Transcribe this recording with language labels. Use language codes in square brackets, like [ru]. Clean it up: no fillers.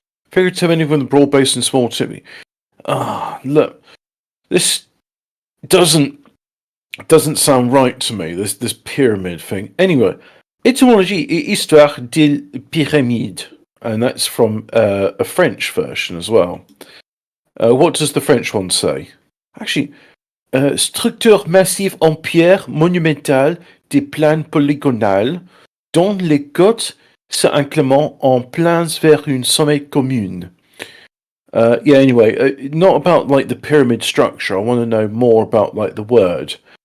[en] Figurative ending from the broad base and small tip. Look, this doesn't sound right to me. This pyramid thing. Anyway, [fr] etymologie et histoire des pyramides, [en] and that's from a French version as well. What does the French one say? [fr] Actually, structure massive en pierre monumentale des plaines polygonales, dont les côtes s'inclinent en plains vers une sommet commune. [en] Anyway, not about like the pyramid structure. I want to know more about like the word.